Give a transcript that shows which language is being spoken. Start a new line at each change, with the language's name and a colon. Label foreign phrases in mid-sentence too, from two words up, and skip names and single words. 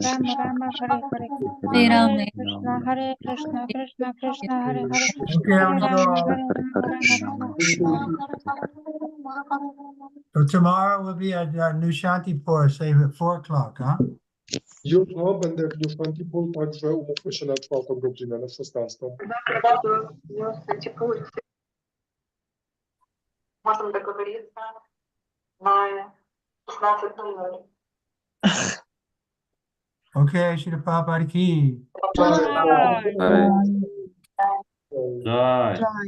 Sanskrit: Hare Rama, Hare Krishna, Krishna Krishna, Hare Hare,
English: Okay, I'm gonna go. So tomorrow will be at New Shantipur, same at 4 o'clock, huh?
Polish: Jutro będę w New Shantipur, także umówmy się na 4 godzinę, na 16.
Russian: Можем договориться на 16:00.
Hindi: Okay, Shri Prabhupada ki.
Sanskrit: Hare.
Hindi: Jai.